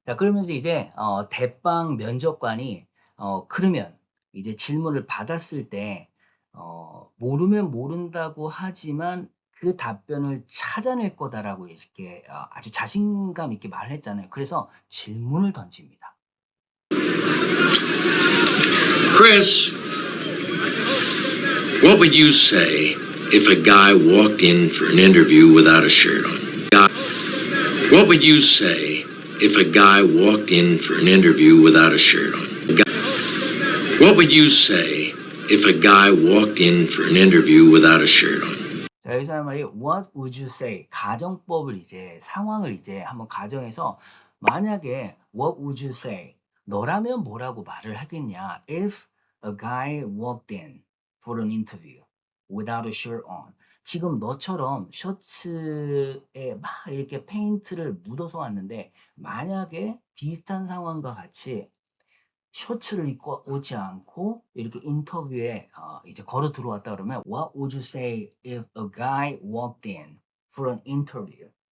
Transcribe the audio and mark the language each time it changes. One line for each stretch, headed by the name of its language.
Korean: 자 그러면서 이제 대빵 면접관이 그러면 이제 질문을 받았을 때 모르면 모른다고 하지만 그 답변을 찾아낼 거다라고 이렇게 아주 자신감 있게 말을 했잖아요. 그래서 질문을 던집니다.
English: Chris, what would you say if a guy walked in for an interview without a shirt on? What would you say if a guy walked in for an interview without a shirt on? What would you say if a guy walked in for an interview without a shirt on?
Korean: 자, 여기서 한 말이
English: What would you say?
Korean: 가정법을 이제 상황을 이제 한번 가정해서 만약에 What would you say? 너라면 뭐라고 말을 하겠냐?
English: If a guy walked in for an interview without a shirt on.
Korean: 지금 너처럼 셔츠에 막 이렇게 페인트를 묻어서 왔는데 만약에 비슷한 상황과 같이 셔츠를 입고 오지 않고 이렇게 인터뷰에 이제 걸어 들어왔다 그러면
English: What would you say if a guy walked in for an interview